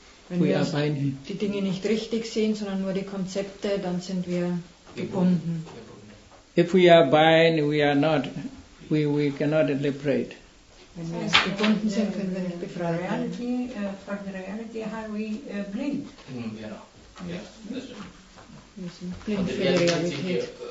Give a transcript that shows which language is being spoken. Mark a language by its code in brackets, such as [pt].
[de] Wenn wir die Dinge nicht richtig sehen, sondern nur die Konzepte, dann sind wir gebunden. [en] If we are bind, we are not. We cannot liberate. [de] Wenn wir gebunden sind, können wir nicht befreit werden. [en] From the reality, how we blind. Yeah, that's right. [de] Wir sind blind für die Realität.